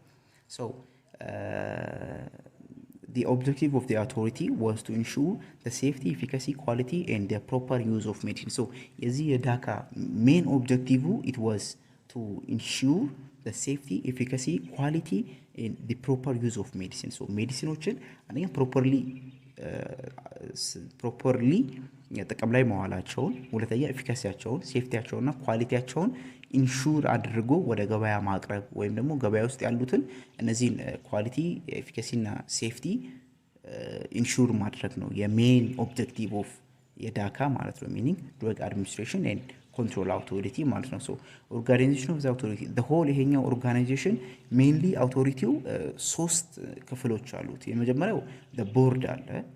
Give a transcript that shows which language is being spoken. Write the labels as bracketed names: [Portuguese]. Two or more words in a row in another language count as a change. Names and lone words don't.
[English] so the objective of the authority was to ensure the safety, efficacy, quality and the proper use of medicine. so [Amharic] የዚህ የዳካ [English] main objective it was to ensure the safety, efficacy, quality and the proper use of medicine. [Amharic] so ሜዲሲኖችን አንደኛ ፕሮፐርሊ ጥቅም ላይ መዋላቸውን፣ ሁለተኛ ኤፊካሲያቸውን፣ ሴፍቲያቸውንና ኳሊቲያቸውን ኢንሹር አድርጎ ወደ ገበያ ማቅረብ ወይም ደግሞ ገበያ ውስጥ ያሉትን እነዚህን [English] quality efficacyna safety [Amharic] ኢንሹር ማድረግ ነው [English] የmain objective of የዳካ [Amharic] ማለት ነው። [English] meaning drug administration and control authority [Amharic] ማለት ነው። [English] so organization of the authority the whole [Amharic] ይሄኛው ኦርጋናይዜሽን ሜንሊ አውቶሪቲው 3 ክፍሎች አሉት። የመጀመሪያው ቦርድ አለ።